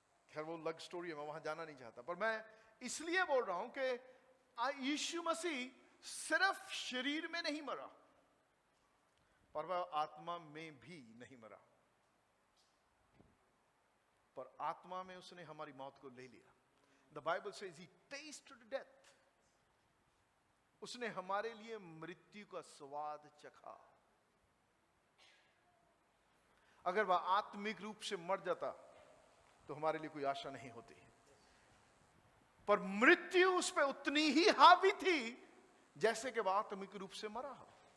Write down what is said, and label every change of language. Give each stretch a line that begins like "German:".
Hindi: खैर वो अलग स्टोरी है, मैं वहां जाना नहीं चाहता, पर मैं इसलिए बोल रहा हूं कि यीशु मसीह सिर्फ शरीर में नहीं मरा, पर वह आत्मा में भी नहीं मरा, पर आत्मा में उसने हमारी मौत को ले लिया।
English: The Bible says he tasted death.
Hindi: उसने हमारे लिए मृत्यु का स्वाद चखा। अगर वह आत्मिक रूप से मर जाता तो हमारे लिए कोई आशा नहीं होती। पर मृत्यु उस पर उतनी ही हावी थी जैसे कि वह आत्मिक रूप से मरा हो।